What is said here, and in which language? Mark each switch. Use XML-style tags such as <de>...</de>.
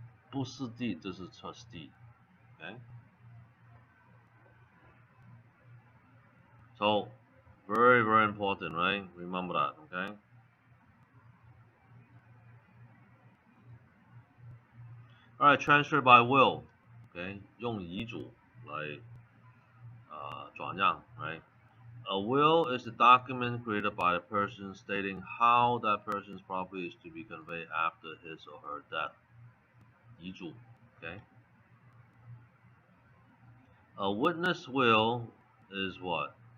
<zh>不是 deed 就是 trust deed，OK？</zh> <en>So very very important, right? Remember that, okay? Alright, transfer by will, okay?</en> <zh>用遗嘱来转让 right?</zh> <en>A will is a document created by the person stating how that person's property is to be conveyed after his or her death.</en> <zh>遗嘱 okay?</zh> <en>A witness will is what?</en>